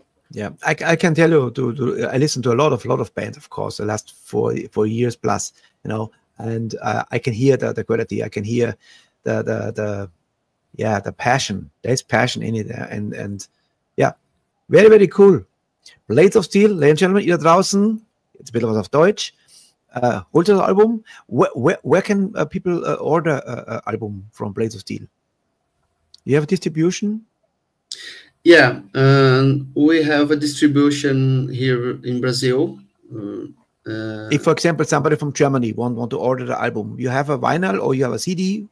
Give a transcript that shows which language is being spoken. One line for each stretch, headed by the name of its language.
English: Yeah, I can tell you, I listen to a lot of bands, of course, the last four years plus, you know, and I can hear the quality. I can hear the passion. There's passion in it, and yeah, very, very cool.
German: Blades of Steel,
English: ladies and gentlemen,
German: ihr da draußen, jetzt ein bisschen was auf Deutsch. Holt ihr das Album?
English: Where can people order an album from Blades of Steel? You have a distribution? Yeah, we have a distribution here in Brazil. If, for example, somebody from Germany want to order the album, you have a vinyl or you have a CD?